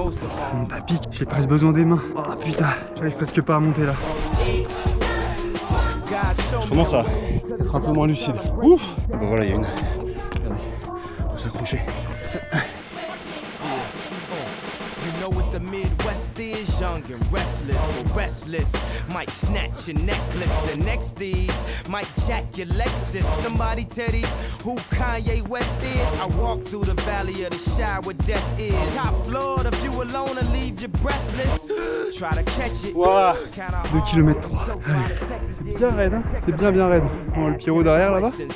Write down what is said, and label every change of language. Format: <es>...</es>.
<fr>Ça monte à pic, j'ai presque besoin des mains. Oh putain, j'arrive presque pas à monter là. Je commence à être un peu moins lucide. Ouf. Et ben voilà, il y a une... Regardez, on peut s'accrocher.</fr> <en>The Midwest is young and restless, or restless. Might snatch your necklace and next these might jack your Lexus. Somebody tell these who Kanye West is. I walk through the valley of the shadow where death is. Top floor, the view alone and leave you breathless. Try to catch it. Wow.</en> <fr>2 km 3. Allez, c'est bien raide, hein, c'est bien raide. On voit le pyro derrière là-bas.</fr>